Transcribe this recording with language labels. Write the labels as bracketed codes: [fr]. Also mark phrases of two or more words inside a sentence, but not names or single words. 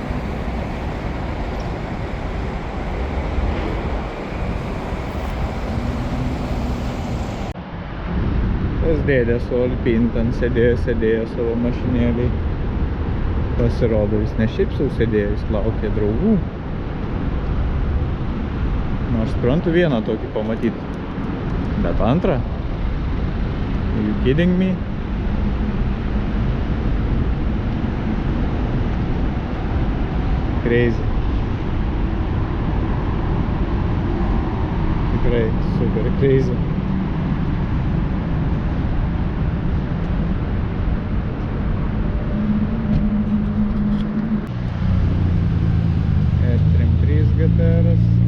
[lt] Tas dėdė su Alpine ten sėdėjo savo mašinėlį. Pasirodo, jis ne šiaip sau sėdėjo, jis laukė draugų. Nors suprantu vieną tokį pamatyti. Bet antrą? [en] Are you kidding me? Crazy. [lt] Tikrai [en] super crazy. [lt] E33 GTR'as.